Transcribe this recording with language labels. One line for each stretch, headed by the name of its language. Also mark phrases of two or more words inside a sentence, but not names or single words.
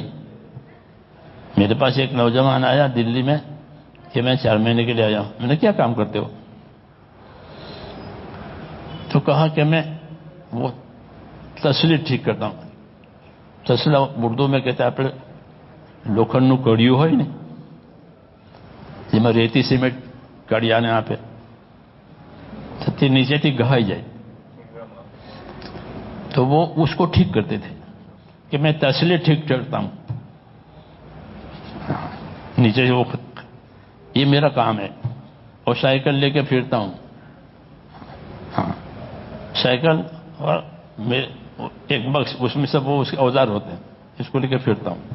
Urdu: میرے پاس ایک نوجوان آیا دلی میں کہ میں 4 مہینے کے لیے آیا ہوں۔ میں نے کیا کام کرتے ہو؟ تو کہا کہ میں وہ تسلی ٹھیک کرتا ہوں۔ تسلا اردو میں کہتے ہیں آپ
Gujarati: લોખંડનું કડિયું હોય ને જેમાં રેતી સિમેન્ટ કડિયાને આપે તો તે નીચેથી ઘહાઈ જાય
Urdu: تو وہ اس کو ٹھیک کرتے تھے کہ میں تسلی ٹھیک کرتا ہوں نیچے سے وہ، یہ میرا کام ہے۔ اور سائیکل لے کے پھرتا ہوں، ہاں سائیکل اور ایک بکس، اس میں سب وہ اس کے اوزار ہوتے ہیں، اس کو لے کے پھرتا ہوں۔